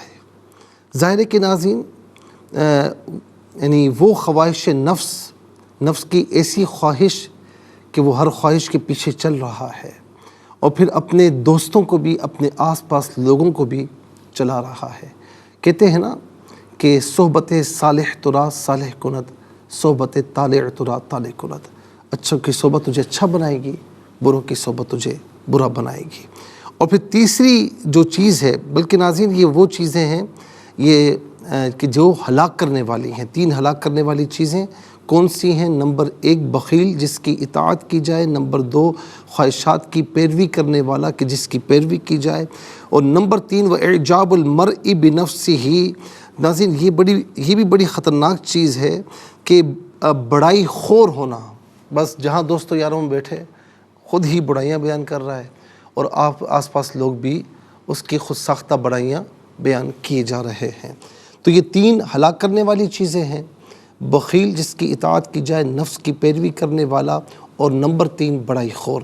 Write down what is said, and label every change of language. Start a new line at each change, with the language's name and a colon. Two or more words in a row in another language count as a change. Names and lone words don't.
Urdu: ظاہر ہے کہ ناظرین یعنی وہ خواہش نفس کی ایسی خواہش کہ وہ ہر خواہش کے پیچھے چل رہا ہے، اور پھر اپنے دوستوں کو بھی، اپنے آس پاس لوگوں کو بھی چلا رہا ہے۔ کہتے ہیں نا کہ
Persian: صحبت صالح ترا صالح کند، صحبت طالع ترا طالع کند،
Urdu: اچھوں کی صحبت تجھے اچھا بنائے گی، بروں کی صحبت تجھے برا بنائے گی۔ اور پھر تیسری جو چیز ہے، بلکہ ناظرین یہ وہ چیزیں ہیں یہ کہ جو ہلاک کرنے والی ہیں، تین ہلاک کرنے والی چیزیں کون سی ہیں؟ نمبر ایک، بخیل جس کی اطاعت کی جائے، نمبر دو، خواہشات کی پیروی کرنے والا کہ جس کی پیروی کی جائے، اور نمبر تین،
Arabic: وَإِعْجَابُ الْمَرْءِ بِنَفْسِهِ۔
Urdu: ناظرین یہ بھی بڑی خطرناک چیز ہے کہ بڑائی خور ہونا، بس جہاں دوستوں یاروں میں بیٹھے خود ہی بڑائیاں بیان کر رہا ہے، اور آپ آس پاس لوگ بھی اس کی خود ساختہ بڑائیاں بیان کیے جا رہے ہیں۔ تو یہ تین ہلاک کرنے والی چیزیں ہیں، بخیل جس کی اطاعت کی جائے، نفس کی پیروی کرنے والا، اور نمبر تین، بڑائی خور۔